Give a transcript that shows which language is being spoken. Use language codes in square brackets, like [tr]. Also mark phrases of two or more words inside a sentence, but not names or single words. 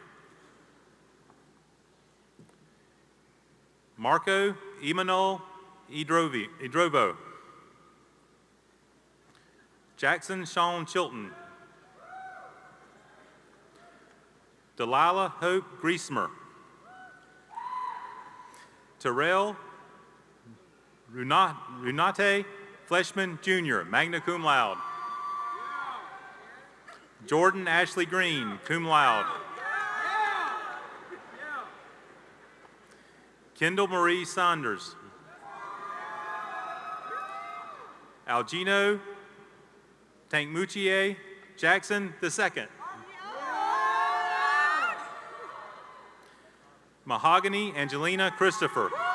[en] Marco Emanuel Idrovo, Jackson Sean Chilton, Delilah Hope Griesmer, Terrell Runate Fleshman Jr., [la] magna cum laude. [en] Jordan Ashley Green, [la] cum laude. [en] Kendall Marie Saunders. Algino Tankmuchie Jackson II. Mahogany Angelina Christopher.